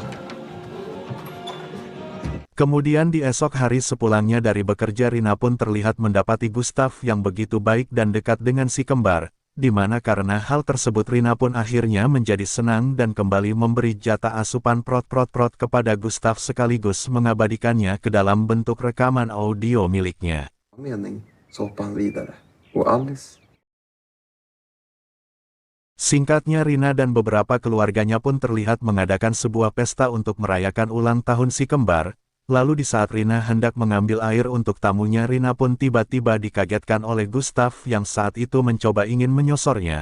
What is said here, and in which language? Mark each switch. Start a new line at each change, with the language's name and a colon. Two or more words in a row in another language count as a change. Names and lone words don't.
Indonesian: Kemudian di esok hari sepulangnya dari bekerja, Rina pun terlihat mendapati Gustav yang begitu baik dan dekat dengan si kembar. Di mana karena hal tersebut Rina pun akhirnya menjadi senang dan kembali memberi jatah asupan prot-prot-prot kepada Gustav sekaligus mengabadikannya ke dalam bentuk rekaman audio miliknya.
Swedish: Mening så hoppade han vidare. Och Alice.
Indonesian: Singkatnya Rina dan beberapa keluarganya pun terlihat mengadakan sebuah pesta untuk merayakan ulang tahun si kembar. Lalu di saat Rina hendak mengambil air untuk tamunya, Rina pun tiba-tiba dikagetkan oleh Gustav yang saat itu mencoba ingin menyosornya.